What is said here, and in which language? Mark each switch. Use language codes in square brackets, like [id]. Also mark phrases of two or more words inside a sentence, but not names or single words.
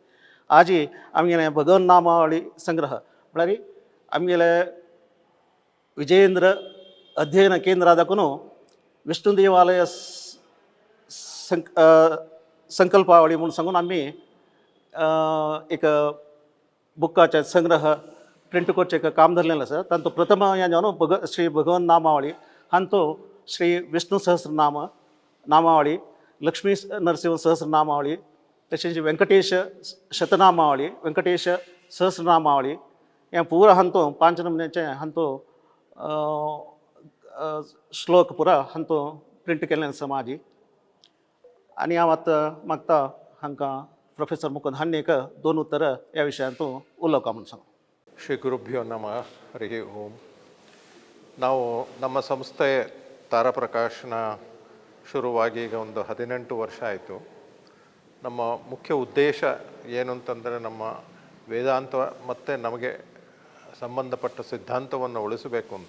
[kok] आजी आमगेले भगवन नामावळी संग्रह म्हळ्यार आमगेले विजयेंद्र अध्ययन केंद्रा दाखून विष्णू देवालय संकल्पावळी म्हणून सांगून आमी एक बुकाचे संग्रह प्रिंट करचे एक काम धरलेलें आसा. तांतूं प्रथम हें जावन श्री भगवन नामावळी हांतूं श्री विष्णू सहस्रनाम नामावळी, लक्ष्मी नरसिंह सहस्रनामावळी, तशेंच व्यंकटेश शतनामावळी, व्यंकटेश सहस्रनामावळी हें पुरो हांतूं 5 नमुन्याचे हांतूं श्लोक पुरो हांतूं प्रिंट केल्लें आसा म्हाजी. आनी हांव आतां मागता हांकां प्रोफेसर मुकुंद हांणी एक 2 उतरां ह्या विशयांतूं उलोवपाक म्हणून सांग. [sa] श्री गुरुभ्यो नमः हरि ओं. [kn] ನಾವು ನಮ್ಮ ಸಂಸ್ಥೆ ತಾರಾಪ್ರಕಾಶನ ಶುರುವಾಗಿ ಈಗ ಒಂದು 18 ವರ್ಷ ಆಯಿತು. ನಮ್ಮ ಮುಖ್ಯ ಉದ್ದೇಶ ಏನು ಅಂತಂದರೆ ನಮ್ಮ ವೇದಾಂತ ಮತ್ತು ನಮಗೆ ಸಂಬಂಧಪಟ್ಟ ಸಿದ್ಧಾಂತವನ್ನು ಉಳಿಸಬೇಕು ಅಂತ.